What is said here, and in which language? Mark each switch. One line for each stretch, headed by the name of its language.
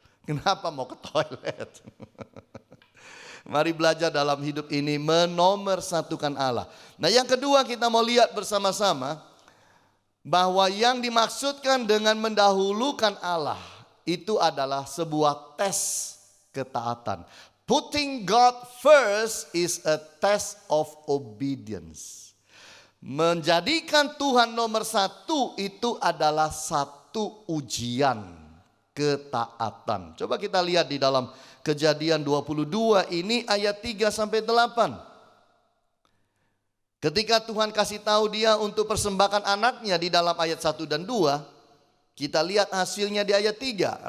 Indonesian: Kenapa mau ke toilet? Mari belajar dalam hidup ini menomorsatukan Allah. Nah, yang kedua kita mau lihat bersama-sama bahwa yang dimaksudkan dengan mendahulukan Allah itu adalah sebuah tes ketaatan.
English: Putting God first is a test of obedience.
Indonesian: Menjadikan Tuhan nomor satu itu adalah satu ujian ketaatan. Coba kita lihat di dalam Kejadian 22 ini ayat 3 sampai 8. Ketika Tuhan kasih tahu dia untuk persembahkan anaknya di dalam ayat 1 dan 2, kita lihat hasilnya di ayat 3.